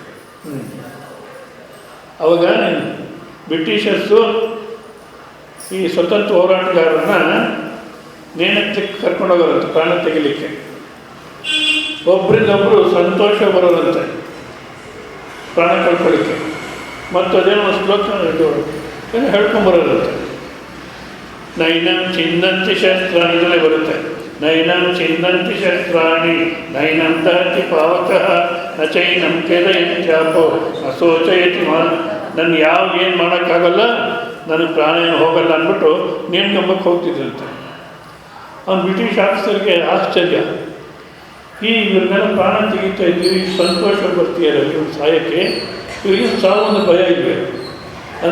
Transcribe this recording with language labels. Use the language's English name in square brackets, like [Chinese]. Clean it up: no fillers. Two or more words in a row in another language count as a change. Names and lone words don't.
[Kannada] ಅವಾಗ ಬ್ರಿಟಿಷರ್ಸು ಈ ಸ್ವತಂತ್ರ ಹೋರಾಟಗಾರರನ್ನ ನೇಣಕ್ಕೆ ಕರ್ಕೊಂಡು ಹೋಗೋರಂತೆ, ಪ್ರಾಣ ತೆಗಿಲಿಕ್ಕೆ. ಒಬ್ಬರಿಂದೊಬ್ಬರು ಸಂತೋಷ ಬರೋದಂತೆ ಪ್ರಾಣ ಕಳ್ಕೊಳ್ಳಿಕ್ಕೆ. ಮತ್ತು ಅದೇನೋ ಶ್ಲೋಕ ಏನೋ ಹೇಳ್ಕೊಂಬರೋದಂತೆ. [Sanskrit] ನೈನಂ ಚಿಂದಂತಿ ಶಸ್ತ್ರಾಣಿ, [Kannada] ಇದರಲ್ಲೇ ಬರುತ್ತೆ. [Sanskrit] ನೈನಂ ಚಿಂದಂತಿ ಶಸ್ತ್ರಾಣಿ ನೈನಂ ದಹತಿ ಪಾವಕಃ ನ ಚೈನಂ ಖೇದಯತ್ಯಾಪೋ ನ ಶೋಚಯತಿ ಮಾ. [Kannada] ನನ್ನ ಏನು ಮಾಡೋಕ್ಕಾಗಲ್ಲ, ನನಗೆ ಪ್ರಾಣ ಏನು ಹೋಗಲ್ಲ ಅಂದ್ಬಿಟ್ಟು ನೇಣ್ಗಂಬಕ್ಕೆ ಹೋಗ್ತಿದ್ರಂತೆ. ಅವ್ನು [English] British officer-ge [Kannada] ಆಶ್ಚರ್ಯ, ಇವ್ರನ್ನೆಲ್ಲ ಪ್ರಾಣ ತೆಗಿತಾ ಇದ್ದೀವಿ, ಸಂತೋಷ ಬರ್ತೀಯಲ್ಲ ಇವ್ರು ಸಾಯಕ್ಕೆ, ಇವರಿಗೆ ಸಾವೊಂದು ಭಯ ಇದ್ವಿ ಅಂತ.